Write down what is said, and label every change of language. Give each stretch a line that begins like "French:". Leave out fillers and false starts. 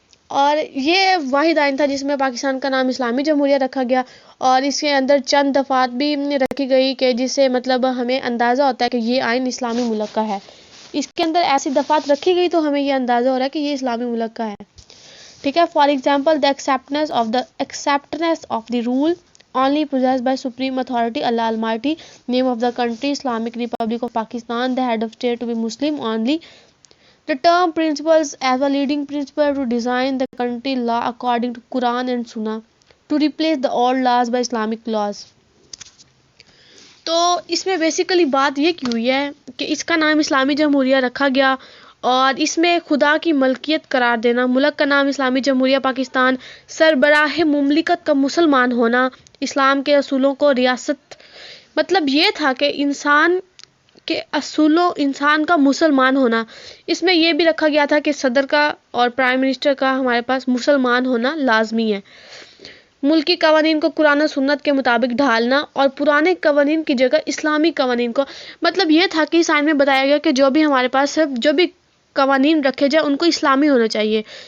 Urdu: اور یہ واحد آئین تھا جس میں پاکستان کا نام اسلامی جمہوریہ رکھا گیا اور اس کے اندر چند دفعات بھی رکھی گئی کہ جس سے مطلب ہمیں اندازہ ہوتا ہے کہ یہ آئین اسلامی ملک کا ہے. اس کے اندر ایسی دفعات رکھی گئی تو ہمیں یہ اندازہ ہو رہا ہے کہ یہ اسلامی ملک کا ہے. ٹھیک ہے.
English: For example the acceptance of the rule only possessed by supreme authority Allah Almighty. Name of the country Islamic Republic of Pakistan. The head of state to be Muslim only. The term principles as a leading principle to design the country law according to Quran and Sunnah to replace the old laws by Islamic laws.
Urdu: تو اس میں basically بات یہ کی ہوئی ہے کہ اس کا نام اسلامی جمہوریہ رکھا گیا اور اس میں خدا کی ملکیت قرار دینا، ملک کا نام اسلامی جمہوریہ پاکستان، سربراہ مملکت کا مسلمان ہونا، اسلام کے اصولوں کو ریاست، مطلب یہ تھا کہ انسان کے اصولوں، انسان کا مسلمان ہونا، اس میں یہ بھی رکھا گیا تھا کہ صدر کا اور پرائم منسٹر کا ہمارے پاس مسلمان ہونا لازمی ہے، ملکی قوانین کو قرآن و سنت کے مطابق ڈھالنا اور پرانے قوانین کی جگہ اسلامی قوانین کو، مطلب یہ تھا کہ اس آئین میں بتایا گیا کہ جو بھی ہمارے پاس جو بھی قوانین رکھے جائے ان کو اسلامی ہونا چاہیے.